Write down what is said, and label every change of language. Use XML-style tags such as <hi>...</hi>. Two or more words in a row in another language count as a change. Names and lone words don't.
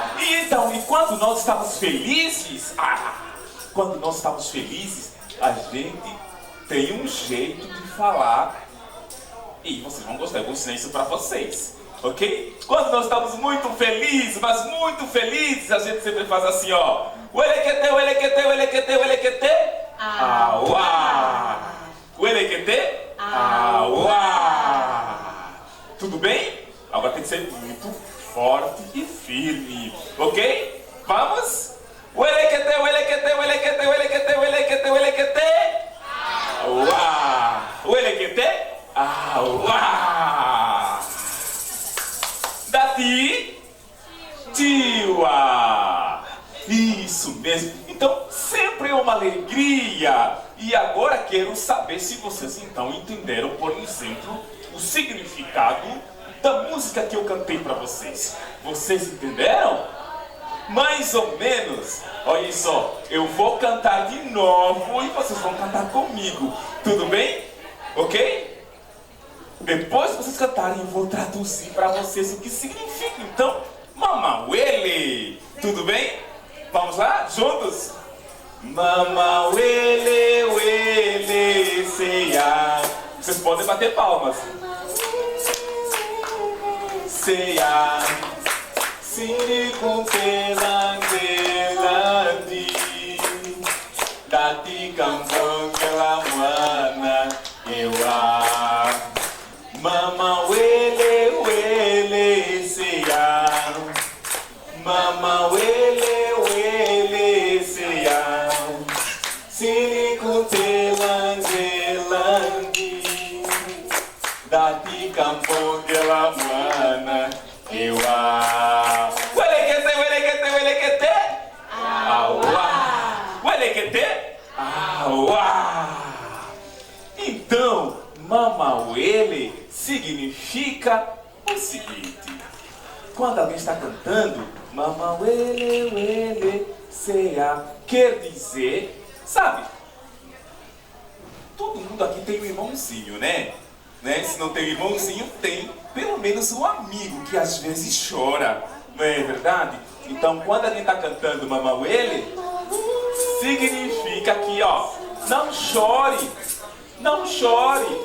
<pt>Então, e quando nós estamos felizes? Quando nós estamos felizes, a gente tem um jeito de falar. E vocês vão gostar, eu vou ensinar isso para vocês. Ok? Quando nós estamos muito felizes, mas muito felizes, a gente sempre faz assim, ó.</pt> <kmb>Uelequete, uelequete, uelequete, uelequete. Auá! Uelequete. Auá!</kmb> <pt>Tudo bem? Agora tem que ser muito forte e firme. Ok? Vamos?</pt> <kmb>Uelequete, uelequete, uelequete, uelequete, uelequete, uelequete. Auá! Uelequete. Auá! Dati, Tiwa!</kmb> <pt>Isso mesmo! Então sempre é uma alegria! E agora quero saber se vocês então entenderam, por exemplo, o significado da música que eu cantei para vocês. Vocês entenderam? Mais ou menos! Olha só, eu vou cantar de novo e vocês vão cantar comigo. Tudo bem? Ok? Depois que vocês cantarem, eu vou traduzir para vocês o que significa. Então,</pt> <kmb>Mama wele.</kmb> <pt>Tudo bem? Vamos lá? Juntos?</pt> <kmb>Mama wele, wele, seya.</kmb> <pt>Vocês podem bater palmas.</pt> <kmb>Seya. Siri kuntelangelandi. Dati Cambongela mwana ewa. Mama wele wele seya Mama wele wele seya Siri kuntelangelandi Dati Cambongela mwana ewa Uelequete, uelequete, uelequete. Auá! Uelequete. Auá!</kmb> <pt>Então,</pt> <kmb>Mama wele</kmb> <pt>significa o seguinte: quando alguém está cantando</pt> <kmb>Mama wele wele seya,</kmb> <pt>quer dizer, sabe, todo mundo aqui tem um irmãozinho, né? Se não tem um irmãozinho, tem pelo menos um amigo que às vezes chora, não é verdade? Então quando alguém está cantando</pt> <kmb>Mama wele,</kmb> <pt>significa que, ó, não chore, não chore.</pt>